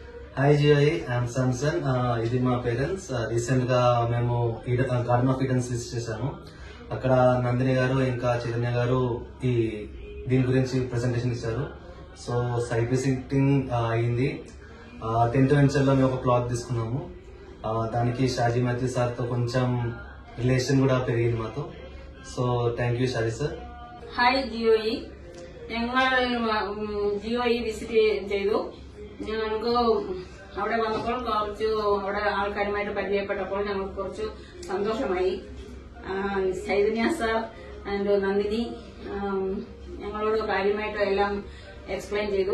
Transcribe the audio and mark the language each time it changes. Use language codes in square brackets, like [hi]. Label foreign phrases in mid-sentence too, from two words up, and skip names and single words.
[en] Hi Joy, I'm Samson. This is my parents. Recently, [te] మేము గార్డెన్ ఆఫ్ ఈడెన్స్ విజిట్ చేశాము. అక్కడ నందిని గారు ఇంకా చైతన్య గారు ఈ దీని గురించి ప్రెజెంటేషన్ ఇచ్చారు. సో [en] site visiting [te] అయింది. 10th వెంచర్ లో మేము ఒక ప్లాట్ తీసుకున్నాము. దానికి షాజీ మాథ్యూ సార్ తో కొంచెం రిలేషన్ కూడా పెరిగింది మాతో. [en] so thank you ഷാജി സർ. [ml] ഹായ് ജിയോയി, ഞങ്ങൾ ജിയോയി വിസിറ്റ് ചെയ്തു. ഞങ്ങൾക്ക് അവിടെ വന്നപ്പോൾ കുറച്ച് അവിടെ ആൾക്കാരുമായിട്ട് പരിചയപ്പെട്ടപ്പോൾ ഞങ്ങൾക്ക് കുറച്ച് സന്തോഷമായി. ചൈതന്യ സാർ ആൻഡ് നന്ദിനി ഞങ്ങളോട് കാര്യമായിട്ട് എല്ലാം എക്സ്പ്ലെയിൻ ചെയ്തു.